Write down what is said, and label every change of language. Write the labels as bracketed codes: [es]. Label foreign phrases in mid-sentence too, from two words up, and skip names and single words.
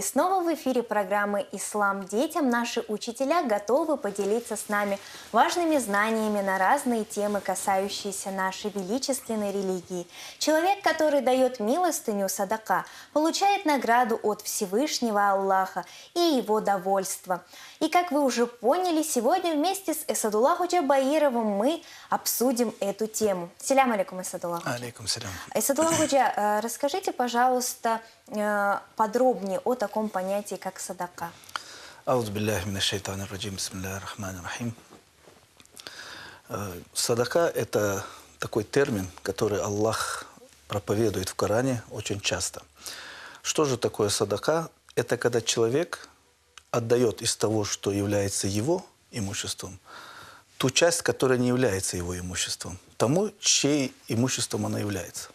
[ru] Снова в эфире программы «Ислам детям». Наши учителя готовы поделиться с нами важными знаниями на разные темы, касающиеся нашей величественной религии. Человек, который дает милостыню садака, получает награду от Всевышнего Аллаха и его довольство. И как вы уже поняли, сегодня вместе с Эсадулла Ходжа Баировым мы обсудим эту тему. [ar] سلام عليكم, Эсадулла Ходжа. عليكم سلام. [ru] Эсадулла Ходжа, расскажите, пожалуйста, подробнее о таком понятии, как садака. [ar] أعوذ بالله من الشيطان الرجيم، بسم الله الرحمن الرحيم. [ru] Садака – это такой термин, который Аллах проповедует в Коране очень часто. Что же такое садака? Это когда человек отдает из того, что является его имуществом, ту часть, которая не является его имуществом, тому, чьей имуществом она является.